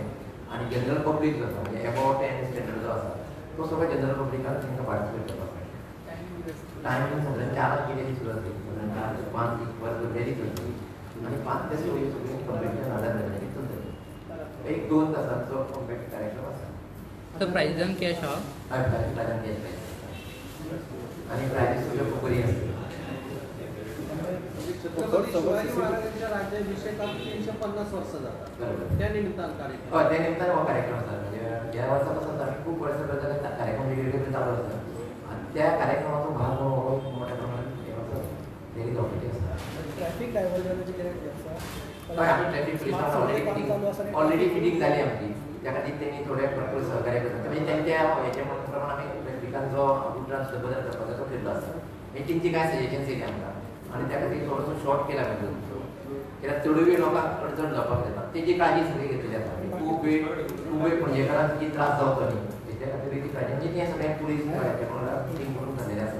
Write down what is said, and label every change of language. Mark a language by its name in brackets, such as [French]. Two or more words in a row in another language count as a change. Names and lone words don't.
[Konkani] आनी [English] general public [Konkani] जो आसा म्हणजे एबावट 10 स्टँडर्ड जो आसा तो सगळो जनरल पब्लिकान तांकां पार्टिसिपेट करपाक मेळटा. टायमींग सादारण 4 कितें सुरू जातली. सादारण 4 ते 5 वर रॅली चलतली आनी 5 ते 6 सगळी कॉम्पिटिशन आझाद मैदानाचेर चलतली. एक 2 तासांचो कॉम्पॅक्ट कार्यक्रम आसा. प्रायजान कॅश आहा? हय प्रायजान [English] cash prize. [Marathi] आणि प्रायझेस सुद्धा खूप बरी असते. छत्रपती शिवाजी महाराजांच्या राज्याभिषेकाला 350 वर्ष जातात. बरोबर. त्या निमित्तानं कार्यक्रम. हो, त्या निमित्तानं हा कार्यक्रम असतात. म्हणजे या वर्षापासून आम्ही खूप वर्षापर्यंत कार्यक्रम वेगवेगळे चालू असतात आणि त्या कार्यक्रमातून भाग खूप मोठ्या प्रमाणात [English] daily operating [Marathi] असतात. ट्रॅफिक डायव्हर्जनची गरज असं आम्ही ट्रॅफिक पोलिसांना [English] already fitting [Marathi] झाली आमची. त्या खाली त्यांनी थोड्या भरपूर सहकार्य करतात. [Konkani] म्हणजे त्यांच्या याच्याप्रमाणे आम्ही ट्रॅफिकांचो गुजरात बदल करपाचो तो केल्लो आसा. मिटिंगची काय सजेशन्स येयली आमकां आणि त्या खातीर थोडोसो शॉर्ट केला पाहिजे. कित्याक चड वेळ लोकांक अडचण जावपाक जाता. तेजी काळजी सगळी घेतलेली आसा. खूप वेळ पणजेकारांक कितें त्रास जावचो न्ही तेच्या खातीर ती काळजी म्हणजे तें सगळ्या पुलीस मिटींग करून जाल्लेलें आसा.